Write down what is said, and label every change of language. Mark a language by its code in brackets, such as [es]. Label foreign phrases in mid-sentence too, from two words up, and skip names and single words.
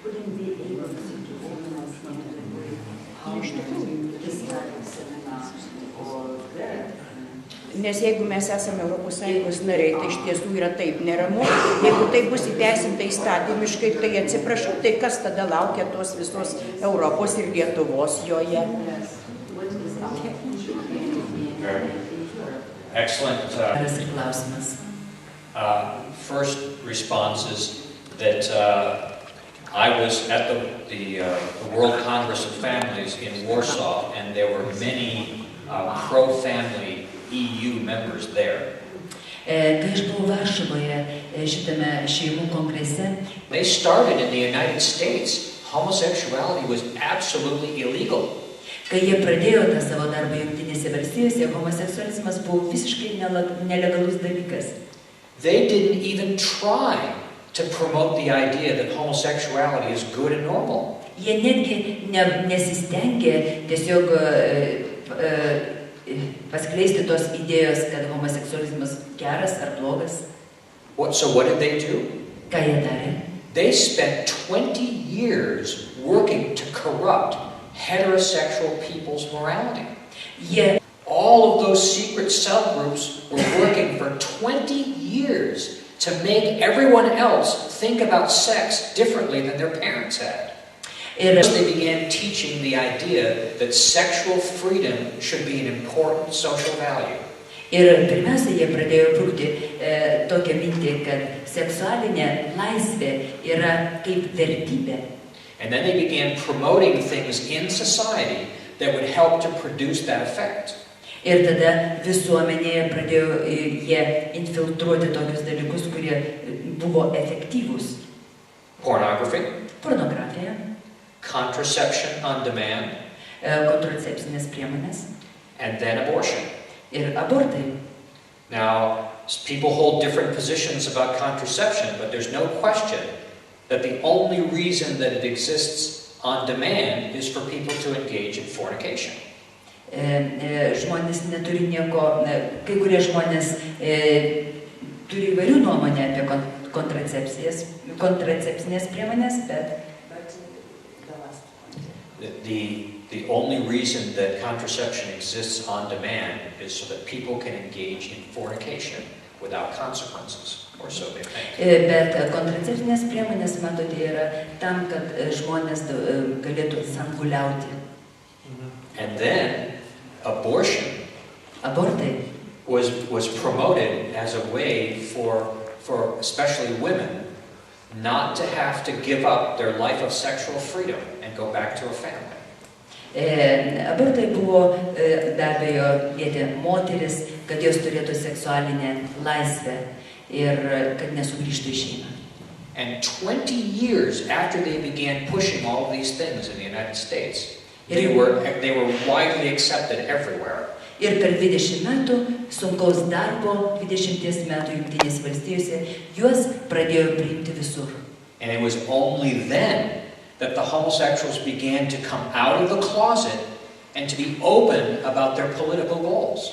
[lt] Nes jeigu mes esame ES nariai, tai iš tiesų yra taip neramu. Jeigu tai bus įteisinta įstatymiškai, tai atsiprašau, tai kas tada laukia tos visos Europos ir Lietuvos joje? [en] Excellent. [lt] Geras ir klausimas. [en] First response is that I was at the World Congress of Families in Warsaw, and there were many pro-family EU members there. [lt] Kai aš buvau Varšuvoje šitame šeimų kongrese, [en] They started in the United States. Homosexuality was absolutely illegal. [lt] kai jie pradėjo tą savo darbą Jungtinėse valstijose, homoseksualizmas buvo visiškai nelegalus dalykas. [en] They didn't even try to promote the idea that homosexuality is good and normal. [lt] Jie netgi nesistengė tiesiog paskleisti tos idėjos, kad homoseksualizmas geras ar blogas. [en] So what did they do? [lt] Ką jie darė? [en] They spent 20 years working to corrupt heterosexual people's morality. [lt] Jie [en] All of those secret subgroups were working for 20 years to make everyone else think about sex differently than their parents had. [lt] ir [en] They began teaching the idea that sexual freedom should be an important social value. [lt] Ir pirmiausia, jie pradėjo brūkti tokią mintį, kad seksualinė laisvė yra kaip vertybė. [en] And then they began promoting things in society that would help to produce that effect. [lt] Ir tada visuomenėje pradėjo jie infiltruoti tokius dalykus, kurie buvo efektyvūs. [en] Pornography, [lt] Pornografija, [en] contraception on demand, [lt] kontracepcinės priemonės [en] and then abortion. [lt] ir abortai. [en] Now, people hold different positions about contraception, but there's no question that the only reason that it exists on demand is for people to engage in fornication. [lt] Žmonės neturi nieko, kai kurie žmonės turi įvairių nuomonę apie kontracepcinės priemonės, bet [en] The only reason that contraception exists on demand is so that people can engage in fornication without consequences, or so they think. [lt] Bet kontracepcinės priemonės, matote, yra tam, kad žmonės galėtų sanguliauti. [en] And then abortion [lt] Abortai [en] was promoted as a way for especially women not to have to give up their life of sexual freedom and go back to a family. [lt] Abortai buvo be abejo lietė moteris, kad jos turėtų seksualinę laisvę ir kad nesugrįžtų į šeimą. [en] And 20 years after they began pushing all of these things in the United States, they were widely accepted everywhere. [lt] Ir per 20 metų sunkaus darbo, 20 metų Jungtinėse valstijose, juos pradėjo priimti visur. [en] And it was only then that the homosexuals began to come out of the closet and to be open about their political goals.